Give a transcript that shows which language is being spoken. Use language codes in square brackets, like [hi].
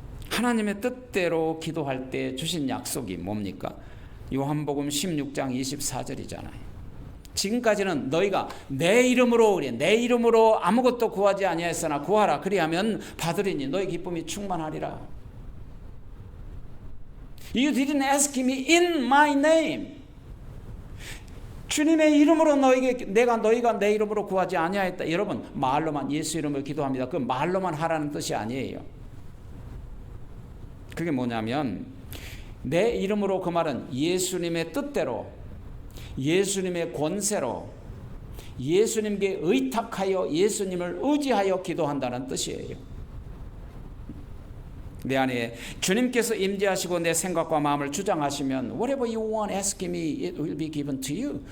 [ko] 하나님의 뜻대로 기도할 때 주신 약속이 뭡니까? 요한복음 16장 24절이잖아요. 지금까지는 너희가 내 이름으로 그래, 내 이름으로 아무것도 구하지 아니하였으나 구하라 그리하면 받으리니 너희 기쁨이 충만하리라. [en] You didn't ask me in my name. [ko] 주님의 이름으로 너희가 내 이름으로 구하지 아니하였다. 여러분, 말로만 예수 이름으로 기도합니다. 그 말로만 하라는 뜻이 아니에요. 그게 뭐냐면 내 이름으로, 그 말은 예수님의 뜻대로, 예수님의 권세로, 예수님께 의탁하여 예수님을 의지하여 기도한다는 뜻이에요. 내 안에 주님께서 임재하시고 내 생각과 마음을 주장하시면 [en] Whatever you want, ask me, it will be given to you.